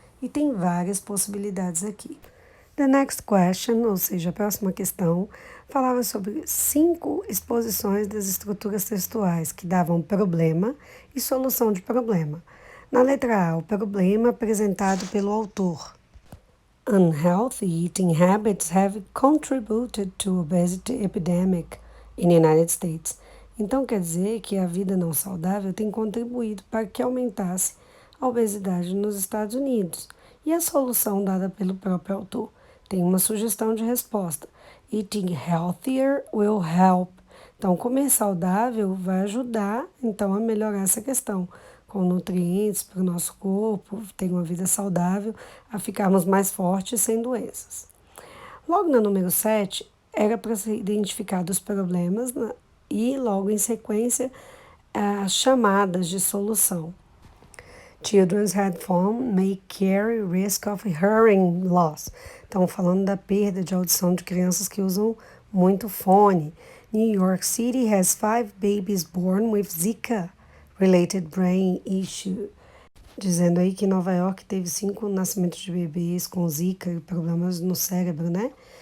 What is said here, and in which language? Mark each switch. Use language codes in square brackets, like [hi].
[pt] E tem várias possibilidades aqui. [en] The next question, [pt] ou seja, a próxima questão, falava sobre 5 exposições das estruturas textuais que davam problema e solução de problema. Na letra A, o problema apresentado pelo autor. [en] Unhealthy eating habits have contributed to obesity epidemic in the United States. [pt] Então quer dizer que a vida não saudável tem contribuído para que aumentasse a obesidade nos Estados Unidos. E a solução dada pelo próprio autor tem uma sugestão de resposta. [en] Eating healthier will help. [pt] Então comer saudável vai ajudar então a melhorar essa questão com nutrientes para o nosso corpo, ter uma vida saudável, a ficarmos mais fortes sem doenças. Logo na número 7, era para ser identificados os problemas e logo em sequência as chamadas de solução. [en] Children's headphones may carry risk of hearing loss. [pt] Estão falando da perda de audição de crianças que usam muito fone. [en] New York City has 5 babies born with Zika related brain issue, [pt] dizendo aí que Nova York teve 5 nascimentos de bebês com Zika e problemas no cérebro, né?